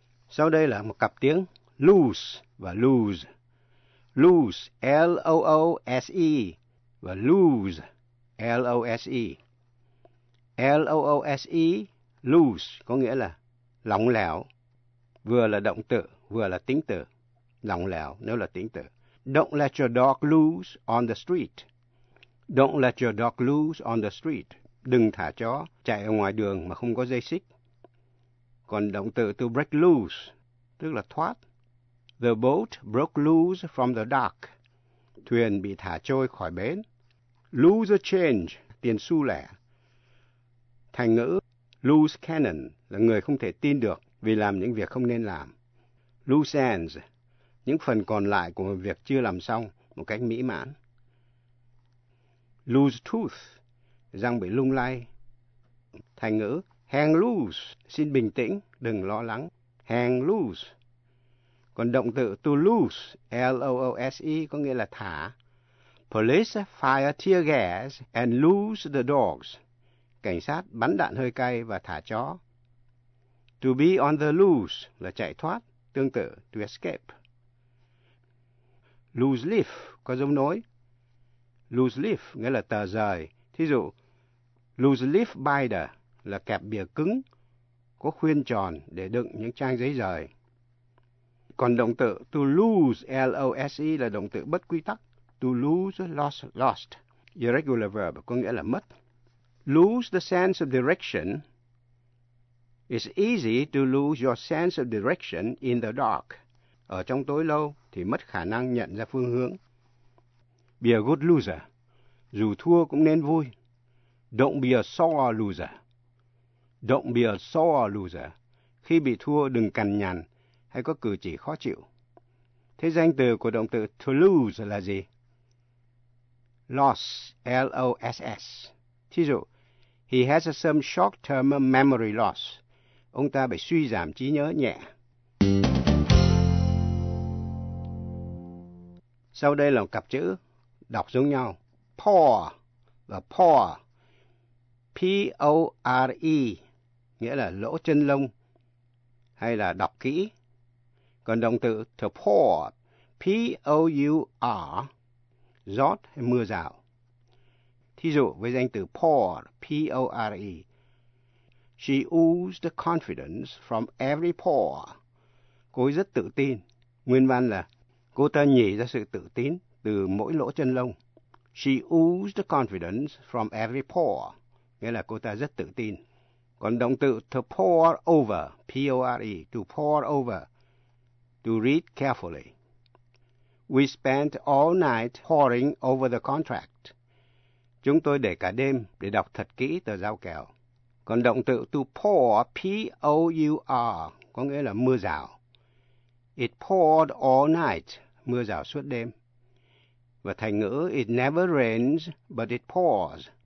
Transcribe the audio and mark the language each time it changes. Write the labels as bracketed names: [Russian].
[Vietnamese] Sau đây là một cặp tiếng loose và lose. Loose, L-O-O-S-E, và lose, L-O-S-E. L-O-O-S-E, loose, có nghĩa là lỏng lẻo, vừa là động từ, vừa là tính từ. Lỏng lẻo, nếu là tính từ. [English] Don't let your dog loose on the street. Don't let your dog loose on the street. [Vietnamese] Đừng thả chó chạy ở ngoài đường mà không có dây xích. Còn động từ [English] to break loose, [Vietnamese] tức là thoát. [English] The boat broke loose from the dock. [Vietnamese] Thuyền bị thả trôi khỏi bến. [English] Lose a change, [Vietnamese] tiền xu lẻ. Thành ngữ [English] loose cannon [Vietnamese] là người không thể tin được vì làm những việc không nên làm. [English] Loose ends, [Vietnamese] những phần còn lại của một việc chưa làm xong một cách mỹ mãn. [English] Lose tooth, [Vietnamese] răng bị lung lay. Thành ngữ [English] hang loose, [Vietnamese] xin bình tĩnh, đừng lo lắng. [English] Hang loose. [Vietnamese] Còn động từ [English] to loose, [Vietnamese] L-O-O-S-E, có nghĩa là thả. [English] Police fire tear gas and loose the dogs. [Vietnamese] Cảnh sát bắn đạn hơi cay và thả chó. [English] To be on the loose [Vietnamese] là chạy thoát, tương tự [English] to escape. Loose leaf [Vietnamese] có giống nối. Loose leaf nghĩa là tờ rời. Thí dụ, [English] loose leaf binder [Vietnamese] là kẹp bìa cứng, có khuyên tròn để đựng những trang giấy rời. Còn động từ [English] to lose, [Vietnamese] L-O-S-E, là động từ bất quy tắc. [English] To lose, lost, lost. Irregular verb [Vietnamese] có nghĩa là mất. [English] Lose the sense of direction. It's easy to lose your sense of direction in the dark. [Vietnamese] Ở trong tối lâu thì mất khả năng nhận ra phương hướng. [English] Be a good loser. [Vietnamese] Dù thua cũng nên vui. [English] Don't be a sore loser. Don't be a sore loser. [Vietnamese] Khi bị thua đừng cằn nhằn hay có cử chỉ khó chịu. Thế danh từ của động từ [English] to lose [Vietnamese] là gì? [English] Loss, L-O-S-S. [Vietnamese] Thí dụ, [English] he has some short-term memory loss. [Vietnamese] Ông ta bị suy giảm trí nhớ nhẹ. Sau đây là một cặp chữ đọc giống nhau. Pore và pore. P-O-R-E, nghĩa là lỗ chân lông hay là đọc kỹ. Còn động từ to pour, P-O-U-R, rót hay mưa rào. Thí dụ với danh từ pour, P-O-R-E. [English] She oozed confidence from every pore. [Vietnamese] Cô ấy rất tự tin. Nguyên văn là cô ta nhảy ra sự tự tin từ mỗi lỗ chân lông. [English] She oozed confidence from every pore. [Vietnamese] Nghĩa là cô ta rất tự tin. Còn động từ [English] to pour over, P-O-R-E, to pour over, to read carefully. We spent all night poring over the contract. [Vietnamese] Chúng tôi để cả đêm để đọc thật kỹ tờ giao kèo. Còn động từ [English] to pour, [Vietnamese] P-O-U-R, có nghĩa là mưa rào. [English] It poured all night, [Vietnamese] mưa rào suốt đêm. Và thành ngữ [English] it never rains, but it pours.